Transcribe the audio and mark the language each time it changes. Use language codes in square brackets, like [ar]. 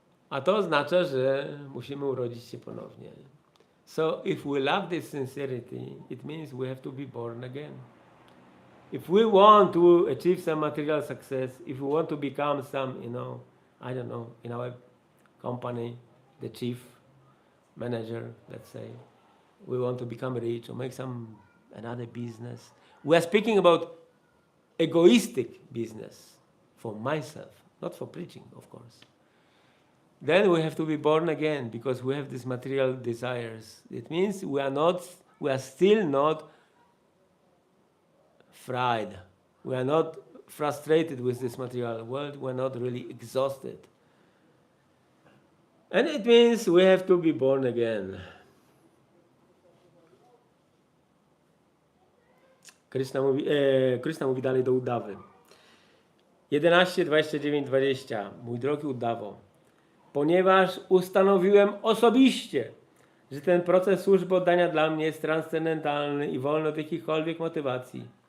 [pl] A to oznacza, że musimy urodzić się ponownie. [en] So if we love this sincerity, it means we have to be born again. If we want to achieve some material success, if we want to become some, I don't know, in our company, the chief manager, let's say, we want to become rich or make another business. We are speaking about egoistic business for myself, not for preaching, of course. Then we have to be born again because we have these material desires. It means we are still not fried. We are not frustrated with this material world. We are not really exhausted. And it means we have to be born again. [pl] Krishna mówi dalej do Udawy. 11, 29, 20. Mój drogi Udawo, ponieważ ustanowiłem osobiście, że ten proces służby oddania dla mnie jest transcendentalny i wolny od jakichkolwiek motywacji.